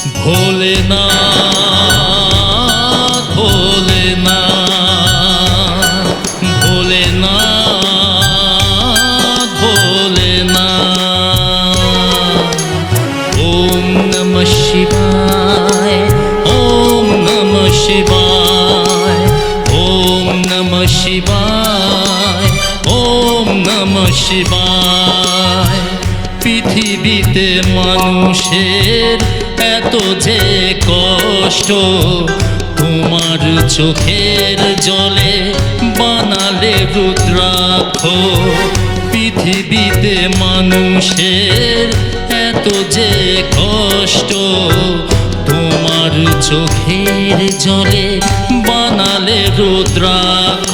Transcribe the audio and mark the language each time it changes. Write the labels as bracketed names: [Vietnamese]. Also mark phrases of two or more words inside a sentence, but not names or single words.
[Bangla] ভোলেনাথ ভোলেনাথ ভোলেনাথ ভোলেনাথ। [Sanskrit] ওম নমঃ শিবায় ওম নমঃ শিবায় ওম নমঃ শিবায় ওম নমঃ শিবায়। [Bangla] পৃথিবীতে মানুষের এত যে কষ্ট, তোমার চোখের জলে বানালে রুদ্রাক্ষ। পৃথিবীতে মানুষের এত যে কষ্ট, তোমার চোখের জলে বানালে রুদ্রাক্ষ।